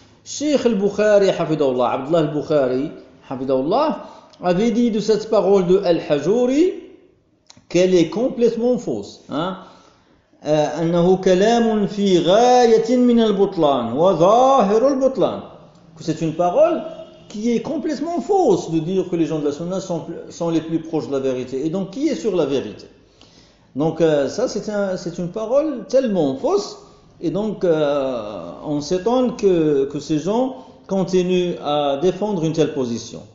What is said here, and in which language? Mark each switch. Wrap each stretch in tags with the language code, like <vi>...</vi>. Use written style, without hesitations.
<fr>Cheikh al-Bukhari, hafidhahullah, Abdullah al-Bukhari, hafidhahullah, avait dit de cette parole de Al-Hajouri qu'elle est complètement fausse.</fr> <ar>أنه كلام في غاية من البطلان وظاهر البطلان.</ar> <fr>C'est une parole qui est complètement fausse de dire que les gens de la Sunna sont les plus proches de la vérité et donc qui est sur la vérité. Donc ça c'est une parole tellement fausse et donc on s'étonne que ces gens continuent à défendre une telle position.</fr>